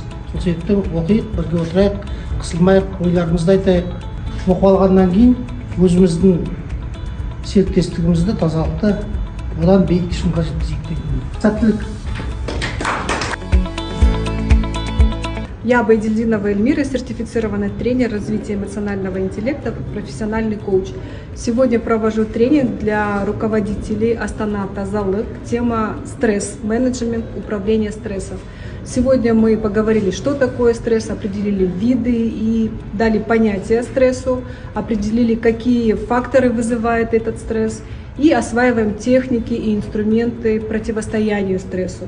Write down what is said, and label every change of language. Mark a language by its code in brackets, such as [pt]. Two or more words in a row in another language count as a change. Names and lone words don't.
[kk] Сол себепті оқиық, бірге отырайық, қысылмайық, ойларымызды айтайық. Оқып алғаннан кейін өзіміздің серіктестігімізді, тазалықты одан биік шыңға жеткізейік деген. Сәттілік. [ru] Я Байдельдинова Эльмира, сертифицированный тренер развития эмоционального интеллекта, профессиональный коуч. Сегодня провожу тренинг для руководителей Астана Тазалык. Тема стресс, менеджмент, управление стрессом. Сегодня мы поговорили, что такое стресс, определили виды и дали понятие стрессу, определили, какие факторы вызывает этот стресс, и осваиваем техники и инструменты противостоянию стрессу.